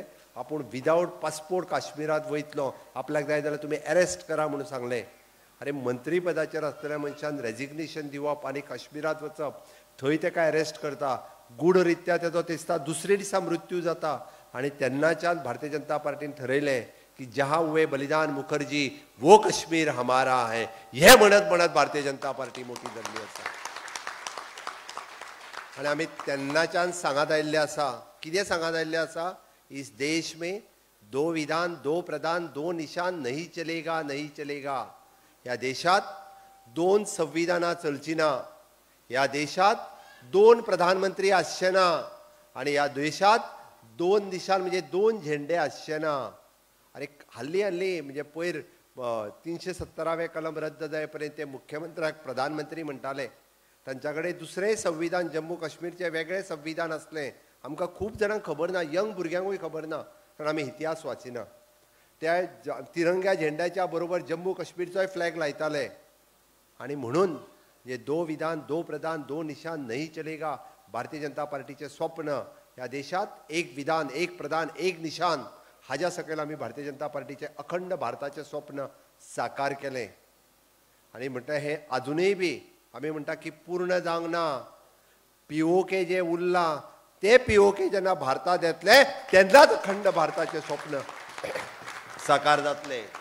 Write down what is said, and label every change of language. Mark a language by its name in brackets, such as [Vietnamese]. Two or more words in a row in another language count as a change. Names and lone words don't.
[Konkani] आपूण विदावट पासपोर्ट काश्मीरांत वयतलो, आपल्याक जाय जाल्यार तुमी अरेस्ट करा म्हणून सांगलें. अरे मंत्री पदाचेर आसतल्या मनशान रेजिग्नेशन दिवप आनी काश्मीरांत वचप, थंय ताका अरेस्ट करता, गूढरित्या तेजो दिसता दुसरे दिसा मृत्यू जाता. आनी तेन्नाच्यान भारतीय जनता पार्टीन ठरयलें की [Hindi] जहाँ हुए बलिदान मुखर्जी वो कश्मीर हमारा है. [Konkani] हे म्हणत भारतीय जनता पार्टी मोठी जाल्ली आसा. आनी आमी तेन्नाच्यान सांगत आयिल्ले आसा. कितें सांगत आयिल्ले आसा? [Hindi] इस देश में 2 विधान 2 प्रधान 2 निशान नहीं चलेगा. [Konkani] ह्या देशात 2 संविधानां चलची ना. ह्या देशात 2 प्रधानमंत्री आसचे ना. आनी ह्या देशात 2 निशान म्हणजे 2 झेंडे आसचे ना. अरे हल्ली म्हणजे पयर 370वें कलम रद्द जाय पर्यंत ते मुख्यमंत्र्याक प्रधानमंत्री म्हणटाले. तांच्या कडेन दुसरें संविधान जम्मू काश्मीरचें वेगळें संविधान आसलें. आमकां खूब जाणांक खबर ना, यंग भुरग्यांकूय खबर ना, कारण आमी इतिहास वाचिना. त्या तिरंग्या झेंड्याच्या बरोबर जम्मू काश्मीरचोय फ्लॅग लायताले. आनी म्हणून हे [Hindi] 2 विधान 2 प्रधान 2 निशान नहीं चलेगा [Konkani] भारतीय जनता पार्टीचें स्वप्न. ह्या देशात [Hindi] 1 विधान 1 प्रधान 1 निशान [Konkani] हाज्या सकयल आमी भारतीय जनता पार्टीचें अखंड भारताचें स्वप्न साकार केलें. आनी म्हणटा हें अजुनूय बी आमी म्हणटा की पूर्ण जावंक ना. POK जे उरला ते POK जेन्ना भारतांत येतले तेन्नाच अखंड भारताचें स्वप्न साकार जातलें.